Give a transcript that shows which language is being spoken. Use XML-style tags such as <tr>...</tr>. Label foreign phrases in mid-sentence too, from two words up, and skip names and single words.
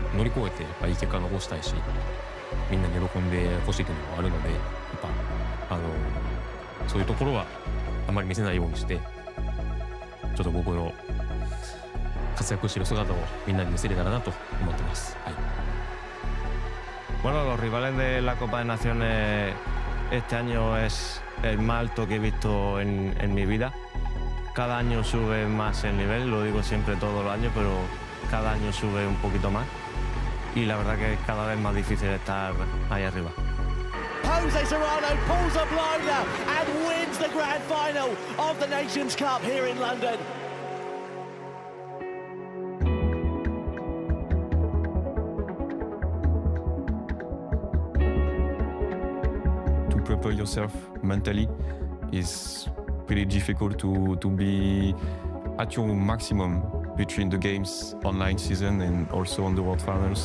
<ja>乗り越えてやっぱいい結果を残したいし、みんなに喜んでほしいというのもあるので、やっぱそういうところはあまり見せないようにして、ちょっと僕の活躍している姿をみんなに見せれたらなと思ってます。はい。</ja> <es>Bueno, los rivales de la Copa de Naciones este año es el más alto que he visto en mi vida. Cada año sube más el nivel, lo digo siempre todos los años, pero cada año sube un poquito más. Y la verdad que es cada vez más difícil estar ahí arriba.</es> <en>Jose Serrano pulls a blinder and wins the grand final of the Nations Cup here in London. To prepare yourself mentally is pretty difficult to be at your maximum between the games online season and also on the World Finals.</en>